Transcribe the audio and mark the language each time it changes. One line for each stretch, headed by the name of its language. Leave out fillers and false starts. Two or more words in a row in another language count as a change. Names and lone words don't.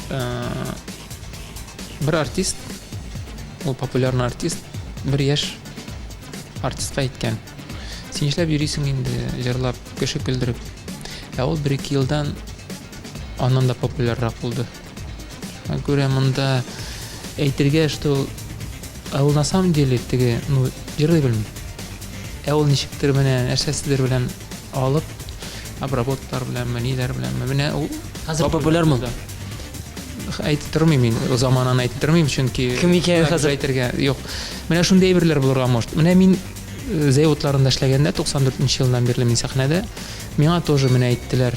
Tatar: Бер артист, ул популярный артист, бер яшь артистка әйткән. Син эшләп йөрисең инде, җырлап, кеше көлдереп. Ул 1-2 елдан аннан да популяррак булды. Күрә монда әйтергә, что ул
Russian: на самом деле
Tatar: теге, ну, җырлый белми. Ул ничектер менә нәрсәседер белән алып, обработкалар белән, ниләр белән, менә ул Хәзер популярмы? Әйтеп тормыйм мин, о заманын әйтеп тормыйм, чөнки Кем икәнен хәзер әйтергә юк. Менә шундый әйберләр булырга может. Менә мин заводларында эшләгәндә 94 елдан бирле мин сәхнәдә, миңа тоже менә әйттеләр.